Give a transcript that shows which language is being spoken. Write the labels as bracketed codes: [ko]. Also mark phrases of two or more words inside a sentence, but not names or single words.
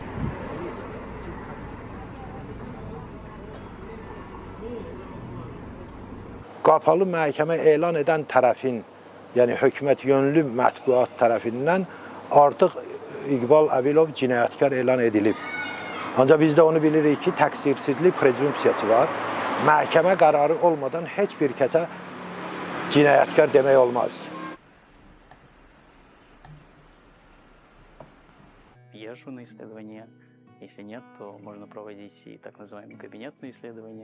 [az] Qapalı məhkəmə elan edən tərəfin, yəni hökumət yönlü mətbuat tərəfindən artıq İqbal Əbilov cinayətkar elan edilib. Ancaq biz də onu bilirik ki, təqsirsizlik prezumpsiyası var. Məhkəmə qərarı olmadan heç bir kəsə cinayətkar demək olmaz. [ru] Езжу на исследования. Если нет, то можно проводить и так называемые кабинетные исследования.